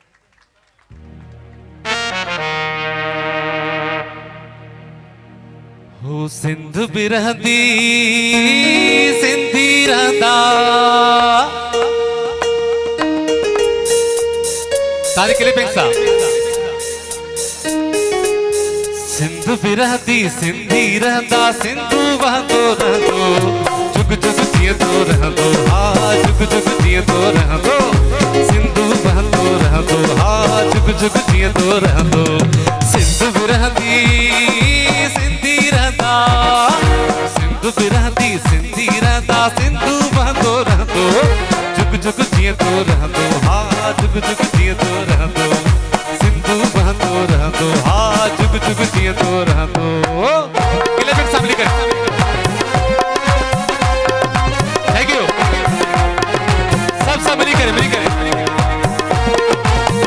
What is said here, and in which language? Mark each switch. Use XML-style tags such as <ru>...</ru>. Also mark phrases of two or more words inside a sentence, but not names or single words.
<sd>हो सिंध बि रहंदी, सिंधी रहंदा। तारी क्लिपिंग सां। सिंध बि रहंदी, सिंधी रहंदा, सिंधू वहंदो रहंदो, जुग जुग जीअंदो रहंदो, हा जुग जुग जीअंदो रहंदो। सिंधू वहंदो रहंदो, हा जुग जुग जीअंदो रहंदो। सिंध बि रहंदी, सिंधी रहंदा, सिंध बि रहंदी, सिंधी रहंदा, सिंधू वहंदो रहंदो, जुग जुग जीअंदो रहंदो, हा जुग जुग जीअंदो रहंदो। सिंधू वहंदो रहंदो, हा जुग जुग जीअंदो रहंदो। क्लिपिंग सां मिली करे।</sd> <en>thank you.</en> <sd>सब मिली करे।</sd>